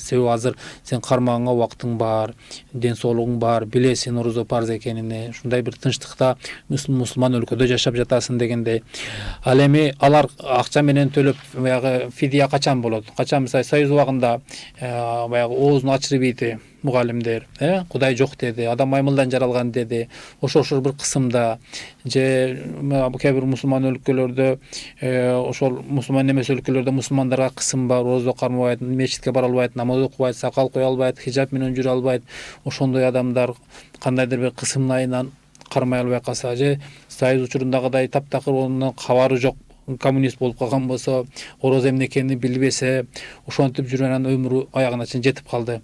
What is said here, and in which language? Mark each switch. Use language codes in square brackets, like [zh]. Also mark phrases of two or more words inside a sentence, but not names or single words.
[ky] Себеби азыр сен кармаганга убактың бар, ден соолугуң бар, билесиң орозо парз экенин, ушундай бир тынчтыкта мусулман өлкөдө жашап жатасың дегендей. Ал эми алар акча менен төлөп, баягы фидия качан болот? Качан мисалы Союз убагында баягы оозун ачырып ийди, mugallimler, Kuday jok dedi, adam maymıldan jaralgan dedi. Oşo bir kısımda je bu kebir musulman өлkөлөрдө ошол musulman emes өлкөлөрдө musulmanдарга кысым бар, роза кармабайт, мечитке бара албайт, намаз окубайт, сакал кое албайт, хижап менен жүрө албайт. Ошондой адамдар кандайдыр бир кысымдын айынан кармай албай калса же Союз учурундагыдай таптакыр онун кабары жок, коммунист болуп калган болсо, орозо эмне экенин билбесе, ошентип жүргөн анын өмүрү аягына чейин жетип калды.